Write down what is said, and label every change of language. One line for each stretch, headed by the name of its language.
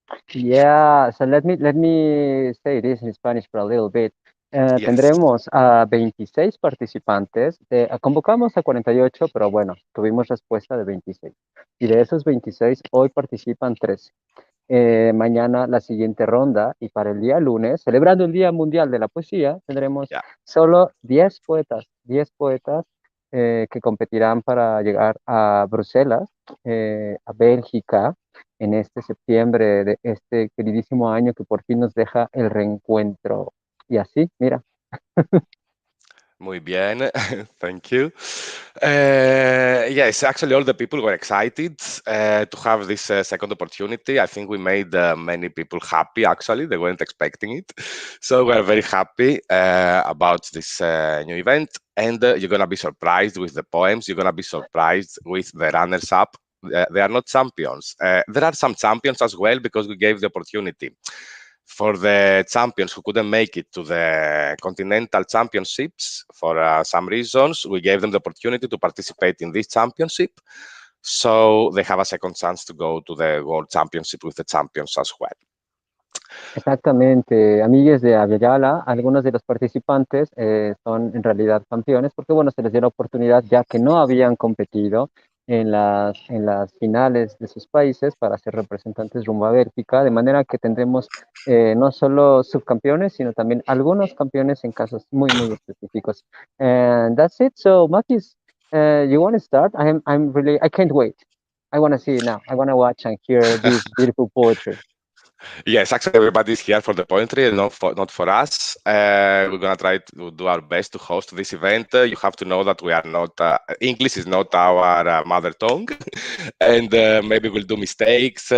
English: Yeah, so let me say this in Spanish for a little bit. Yes.
Spanish: Tendremos a 26 participantes. Convocamos a 48, pero bueno, tuvimos respuesta de 26. Y de esos 26, hoy participan 13. Mañana la siguiente ronda y para el día lunes, celebrando el Día Mundial de la Poesía, tendremos
English: Yeah.
Spanish: solo 10 poetas que competirán para llegar a Bruselas, a Bélgica, en este septiembre de este queridísimo año que por fin nos deja el reencuentro. Y así, mira. Muy bien,
English: thank you. Yes, actually, all the people were excited to have this second opportunity. I think we made many people happy. Actually, they weren't expecting it, so we're very happy about this new event. And you're gonna be surprised with the poems. You're gonna be surprised with the runners-up. They are not champions. There are some champions as well because we gave the opportunity for the champions who couldn't make it to the continental championships for some reasons. We gave them the opportunity to participate in this championship, so they have a second chance to go to the world championship with the champions as well.
Spanish: Exactamente, amigues de Aviala, algunos de los participantes son en realidad campeones porque, bueno, se les dio la oportunidad ya que no habían competido en las finales de sus países para ser representantes rumbo a Bélgica, de manera que tendremos no solo subcampeones, sino también algunos campeones en casos muy, muy específicos.
English: And that's it. So, Makis, you want to start? I can't wait. I want to see it now. I want to watch and hear this beautiful poetry. Yes, actually, everybody's here for the poetry and not for us. We're gonna try to do our best to host this event. You have to know that we are not English is not our mother tongue, and maybe we'll do mistakes.